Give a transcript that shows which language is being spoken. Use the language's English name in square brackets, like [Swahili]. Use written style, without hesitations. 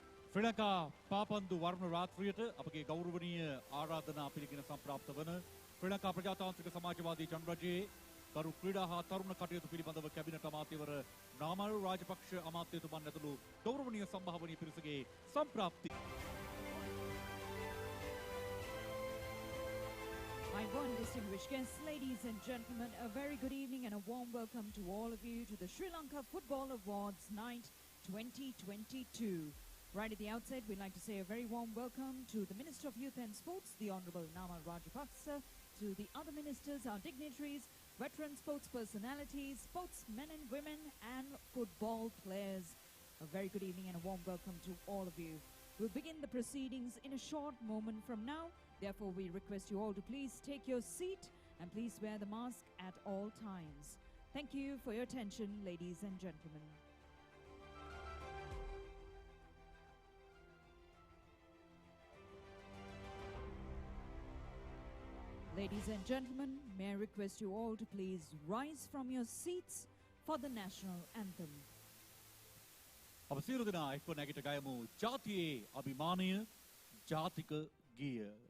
[Sinhala] ශ්‍රී ලංකා පාපන්දු වර්ණ රාත්‍රියට අපගේ ගෞරවනීය ආරාධනා පිළිගෙන සම්ප්‍රාප්ත වන ශ්‍රී ලංකා ප්‍රජාතාන්ත්‍රික සමාජවාදී ජනරජයේ ගරු ක්‍රීඩා හා තරුණ කටයුතු පිළිබඳව කැබිනට් අමාත්‍යවර නාමල් රාජපක්ෂ අමාත්‍යතුමන් ඇතුළු ගෞරවනීය සම්භාවනීය පිරිසගේ සම්ප්‍රාප්ති. [English] Aibon, distinguished guests, ladies and gentlemen, a very good evening and a warm welcome to all of you to the Sri Lanka Football Awards Night 2022. Right at the outset, we'd like to say a very warm welcome to the Minister of Youth and Sports, the Honourable Namal Rajapaksa, to the other ministers, our dignitaries, veteran sports personalities, sportsmen and women, and football players. A very good evening and a warm welcome to all of you. We'll begin the proceedings in a short moment from now. Therefore, we request you all to please take your seat and please wear the mask at all times. Thank you for your attention, ladies and gentlemen. Ladies and gentlemen, may I request you all to please rise from your seats for the national anthem. [Sinhala] අප සියලු දෙනා එක්ව නැගිට ගයමු ජාතියේ අභිමානය ජාතික ගීය.